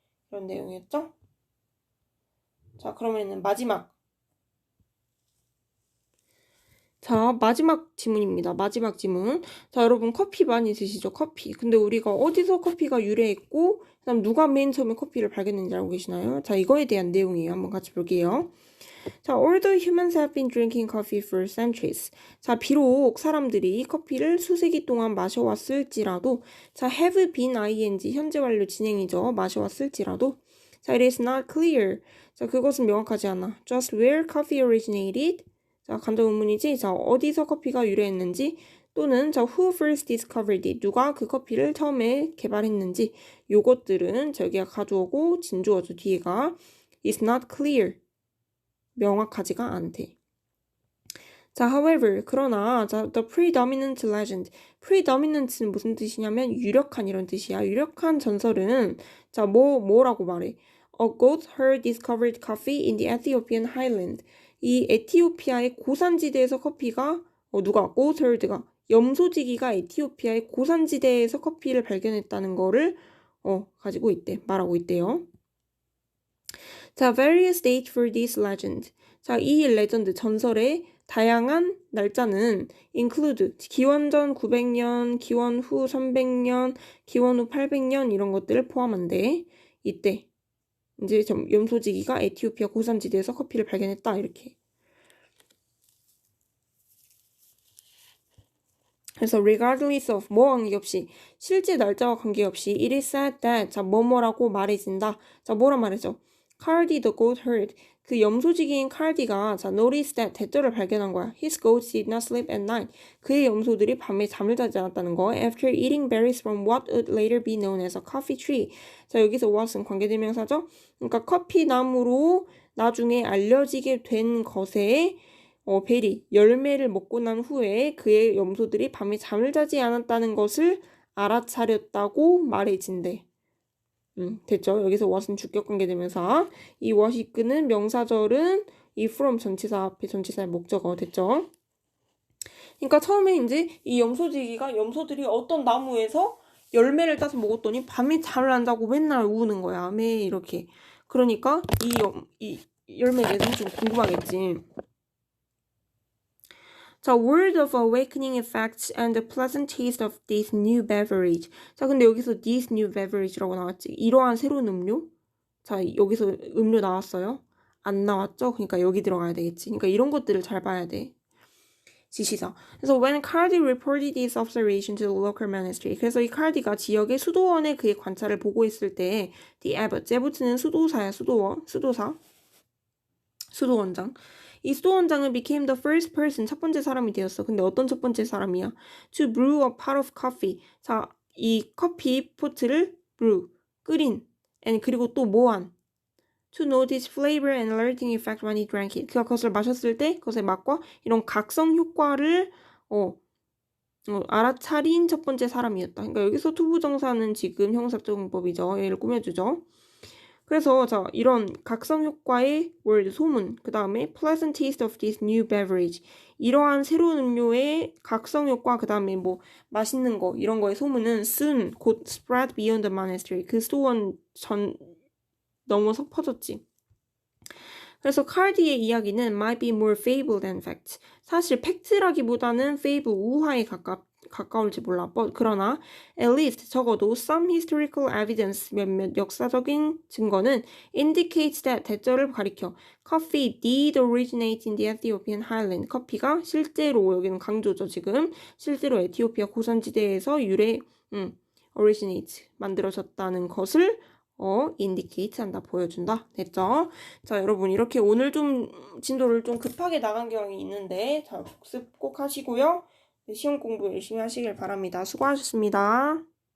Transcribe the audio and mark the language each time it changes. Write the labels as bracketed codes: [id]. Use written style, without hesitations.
[ko] 이런 내용이었죠? 자, 그러면은 마지막. 자, 마지막 지문입니다. 마지막 지문. 자, 여러분 커피 많이 드시죠? 커피. 근데 우리가 어디서 커피가 유래했고 그다음 누가 맨 처음에 커피를 발견했는지 알고 계시나요? 자, 이거에 대한 내용이에요. 한번 같이 볼게요. [en] 자, although humans have been drinking coffee for centuries. [ko] 자, 비록 사람들이 커피를 수세기 동안 마셔왔을지라도 자, have been ing 현재 완료 진행이죠. 마셔왔을지라도 자, [en] it is not clear. [ko] 자, 그것은 명확하지 않아. [en] Just where coffee originated. [ko] 자, 간접 의문이지. 자, 어디서 커피가 유래했는지 또는 자, [en] who first discovered it. [ko] 누가 그 커피를 처음에 개발했는지 요것들은 저기가 가져오고 진주어죠. [en] 뒤에가 is not clear. [ko] 명확하지가 않대. [en] 자, however, [ko] 그러나 자, [en] the predominant legend. [ko] predominant는 무슨 뜻이냐면 유력한 이런 뜻이야. 유력한 전설은 자, 뭐라고 말해? [en] A goat herd discovered coffee in the Ethiopian highland. [ko] 이 에티오피아의 고산지대에서 커피가 누가 goat herd가 염소지기가 에티오피아의 고산지대에서 커피를 발견했다는 거를 가지고 있대. 말하고 있대요. [en] 자, various dates for this legend. [ko] 자, 이 레전드 전설의 다양한 날짜는 include 기원전 900년, 기원 후 300년, 기원 후 800년 이런 것들을 포함한대. 이때 이제 염소지기가 에티오피아 고산지대에서 커피를 발견했다 이렇게. 그래서 [en] regardless of [ko] 뭐와 관계없이 실제 날짜와 관계없이 [en] it is said that [ko] 자 뭐뭐라고 말해진다. 자 뭐라 말해줘? [en] Cardi the goat herd [ko] 그 염소지기인 칼디가 자 [en] noticed that [ko] 대조를 발견한 거야. [en] His goats did not sleep at night. [ko] 그의 염소들이 밤에 잠을 자지 않았다는 거. [en] After eating berries from what would later be known as a coffee tree. [ko] 자 여기서 what은 관계대명사죠. 그러니까 커피 나무로 나중에 알려지게 된 것에 베리, 열매를 먹고 난 후에 그의 염소들이 밤에 잠을 자지 않았다는 것을 알아차렸다고 말해진대. 됐죠? 여기서 what은 주격관계대명사. 이 what이 이끄는 명사절은 이 from 전치사 앞에 전치사의 목적어 됐죠? 그러니까 처음에 이제 이 염소지기가 염소들이 어떤 나무에서 열매를 따서 먹었더니 밤에 잠을 안 자고 맨날 우는 거야. 매 이렇게. 그러니까 이 열매에 대해서 좀 궁금하겠지. [en] 자, word of awakening effects and the pleasant taste of this new beverage. [ko] 자, 근데 여기서 this new beverage라고 나왔지. 이러한 새로운 음료? 자, 여기서 음료 나왔어요? 안 나왔죠? 그러니까 여기 들어가야 되겠지. 그러니까 이런 것들을 잘 봐야 돼. [en] 지시사. 그래서 when Cardi reported this observation to the local ministry. [ko] 그래서 이 칼디가 지역의 수도원에 그의 관찰을 보고했을 때 the abbot. abbot는 수도사야. 수도사. 수도원장. 이 수도원장은 [en] became the first person, [ko] 첫 번째 사람이 되었어. 근데 어떤 첫 번째 사람이야? [en] To brew a pot of coffee. [ko] 자, 이 커피 포트를 brew, 끓인, and 그리고 또 뭐한? [en] To notice flavor and alerting effect when he drank it. [ko] 그가 그것을 마셨을 때 그것의 맛과 이런 각성 효과를 알아차린 첫 번째 사람이었다. 그러니까 여기서 투부정사는 지금 형용사적 문법이죠. 얘를 꾸며주죠. 그래서 자 이런 각성 효과의 word 소문 그 다음에 [en] pleasant taste of this new beverage [ko] 이러한 새로운 음료의 각성 효과 그 다음에 뭐 맛있는 거 이런 거의 소문은 soon 곧 [en] spread beyond the monastery [ko] 그 수도원 전 넘어서 퍼졌지. 그래서 칼디의 이야기는 [en] might be more fable than fact. [ko] 사실 팩트라기보다는 fable 우화에 가까울지 몰라. [en] 그러나 at least 적어도 some historical evidence [ko] 몇몇 역사적인 증거는 [en] indicates that 대절을 가리켜 coffee did originate in the Ethiopian highland. [ko] 커피가 실제로 여기는 강조죠 지금 실제로 에티오피아 고산지대에서 originate 만들어졌다는 것을 indicate 한다, 보여준다. 됐죠? 자, 여러분, 이렇게 오늘 좀 진도를 좀 급하게 나간 경향이 있는데, 자, 복습 꼭 하시고요. 네, 시험 공부 열심히 하시길 바랍니다. 수고하셨습니다.